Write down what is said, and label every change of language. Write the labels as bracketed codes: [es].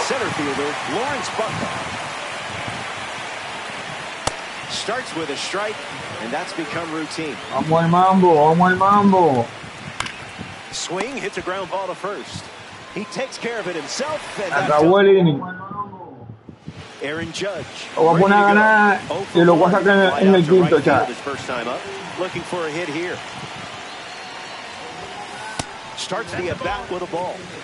[en] Center fielder Lawrence Buckner starts with a strike, and that's become routine. [es] Vamos al mambo, vamos al mambo. [en] Swing hits a ground ball to first. He takes care of it himself. And [es] acabó el inning. [en] Aaron Judge. [es] Lo voy a poner a ganar y lo voy a sacar en el quinto, chat. [en] First time up, looking for a hit here. Starts the at bat with a ball.